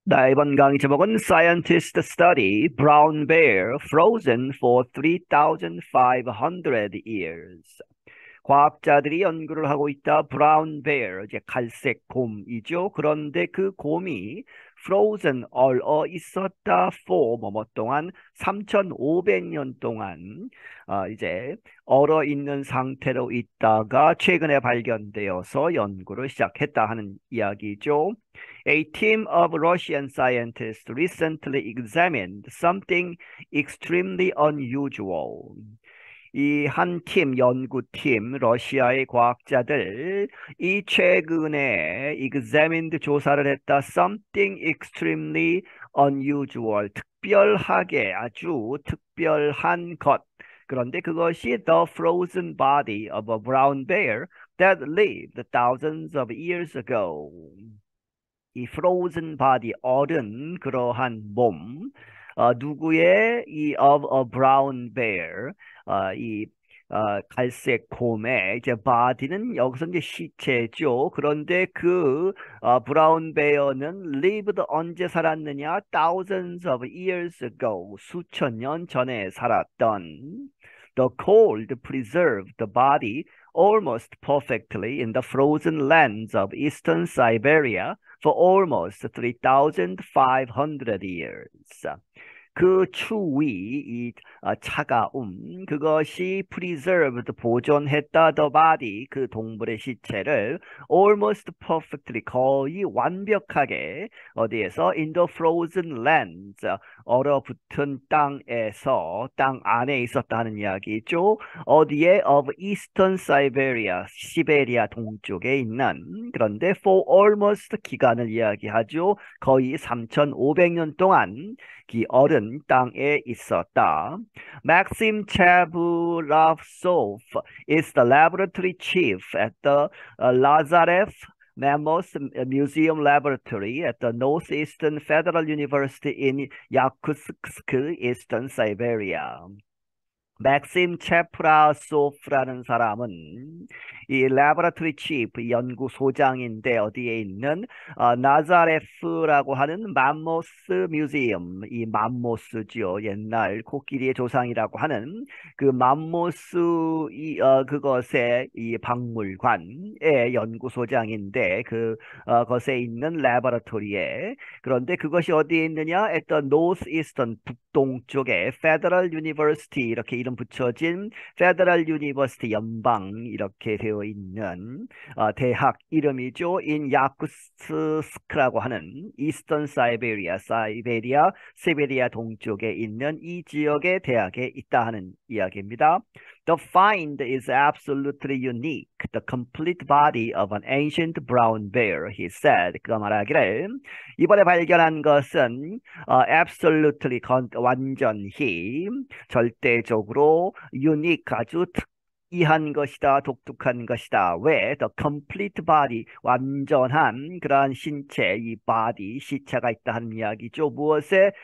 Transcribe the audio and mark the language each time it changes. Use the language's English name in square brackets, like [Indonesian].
[Korean] 이번 강의 제목은 [English] Scientists study brown bear frozen for 3,500 years. [Korean] 과학자들이 연구를 하고 있다. [English] brown bear, [Korean] 이제 갈색 곰이죠. 그런데 그 곰이 frozen, 얼어 있었다. for, 뭐뭐 동안, 3,500년 동안, 이제 얼어 있는 상태로 있다가 최근에 발견되어서 연구를 시작했다 하는 이야기죠. [English] A team of Russian scientists recently examined something extremely unusual. [Korean] 이 한 팀, 연구팀, 러시아의 과학자들, 이 최근에 examined 조사를 했다. [English] Something extremely unusual, [Korean] 특별하게, 아주 특별한 것. 그런데 그것이 [English] the frozen body of a brown bear that lived thousands of years ago. [Korean] 이 frozen body, 얼은 그러한 몸, 누구의 이 [English] of a brown bear, [Korean] 이 갈색 곰의 이제 body는 여기서 이제 시체죠. 그런데 그 [English] brown bear [Korean] 는 lived 언제 살았느냐? [English] Thousands of years ago, [Korean] 수천 년 전에 살았던. [English] The cold preserved the body almost perfectly in the frozen lands of eastern Siberia for almost 3,500 years. [Korean] 그 추위, 이 차가움, 그것이 preserved, 보존했다, [English] the body, [Korean] 그 동물의 시체를 [English] almost perfectly, [Korean] 거의 완벽하게, 어디에서? [English] in the frozen lands, [Korean] 얼어붙은 땅에서, 땅 안에 있었다는 이야기죠. 어디에? [English] of eastern Siberia, [Korean] 시베리아 동쪽에 있는, 그런데 [English] for almost [Korean] 기간을 이야기하죠. 거의 3,500년 동안 기 얼은 땅에 있었다. [English] Maxim Chebulov is the laboratory chief at the Lazarev Mammoth Museum Laboratory at the Northeastern Federal University in Yakutsk, Eastern Siberia. [Korean] 맥심 체프라소프라는 사람은 이 라보라토리 치프 연구소장인데 어디에 있는 나자레프라고 하는 맘모스 뮤지엄, 이 맘모스죠. 옛날 코끼리의 조상이라고 하는 그 맘모스 그것의 이 박물관의 연구소장인데 그 것에 있는 라보라토리에, 그런데 그것이 어디에 있느냐? [English] at the northeastern, [Korean] 북동쪽에 Federal University, 이렇게 이름 붙여진 페더럴 유니버시티, 연방 이렇게 되어 있는 대학 이름이죠. in 야쿠츠스크라고 하는 이스턴 사이베리아, 시베리아 동쪽에 있는 이 지역의 대학에 있다 하는 이야기입니다. [English] The find is absolutely unique. The complete body of an ancient brown bear, he said. [Korean] 그가 말하기를 이번에 발견한 것은 absolutely, 완전히, 절대적으로, unique, 아주 특이한 것이다, 독특한 것이다. 왜? [English] The complete body, [Korean] 완전한 그러한 신체, 이 body, 시체가 있다 하는 이야기죠. 무엇에?